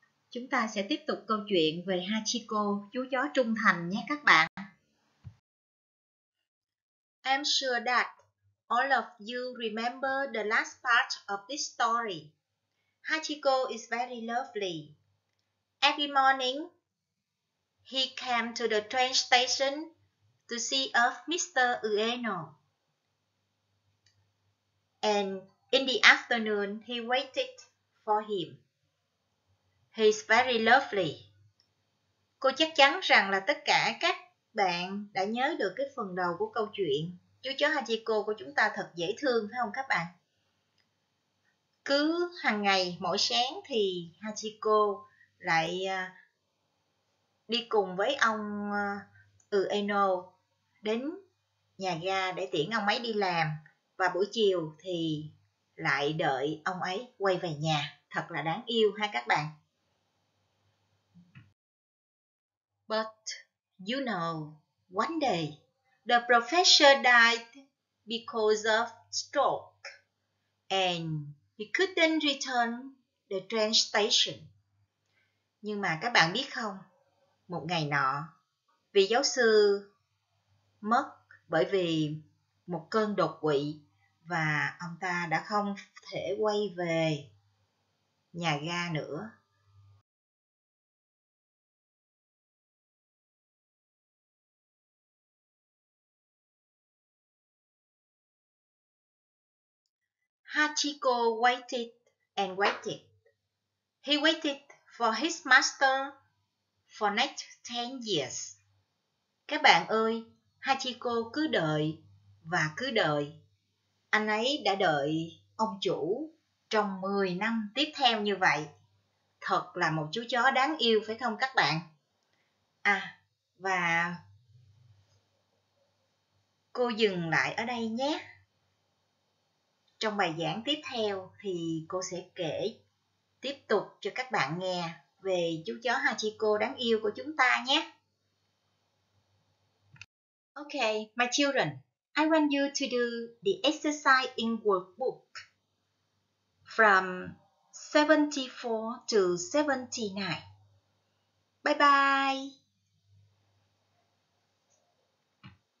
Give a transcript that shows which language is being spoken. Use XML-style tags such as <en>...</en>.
<vi>Chúng ta sẽ tiếp tục câu chuyện về Hachiko, chú chó trung thành nhé các bạn.</vi> <en>I'm sure that all of you remember the last part of this story. Hachiko is very lovely. Every morning, he came to the train station to see off Mr. Ueno. And in the afternoon, he waited for him. He's very lovely.</en> <vi>Cô chắc chắn rằng là tất cả các bạn đã nhớ được cái phần đầu của câu chuyện. Chú chó Hachiko của chúng ta thật dễ thương phải không các bạn? Cứ hàng ngày mỗi sáng thì Hachiko lại đi cùng với ông Ueno đến nhà ga để tiễn ông ấy đi làm. Và buổi chiều thì lại đợi ông ấy quay về nhà. Thật là đáng yêu ha các bạn.</vi> <en>But you know, one day the professor died because of stroke and he couldn't return the train station.</en> <vi>Nhưng mà các bạn biết không, một ngày nọ, vị giáo sư mất bởi vì một cơn đột quỵ và ông ta đã không thể quay về nhà ga nữa.</vi> <en>Hachiko waited and waited. He waited for his master for next 10 years.</en> <vi>Các bạn ơi, Hachiko cứ đợi và cứ đợi. Anh ấy đã đợi ông chủ trong 10 năm tiếp theo như vậy. Thật là một chú chó đáng yêu phải không các bạn? Và cô dừng lại ở đây nhé. Trong bài giảng tiếp theo thì cô sẽ kể tiếp tục cho các bạn nghe về chú chó Hachiko đáng yêu của chúng ta nhé.</vi> <en>Okay, my children, I want you to do the exercise in workbook from 74 to 79. Bye bye. Thank you for watching and listening. Goodbye.</en>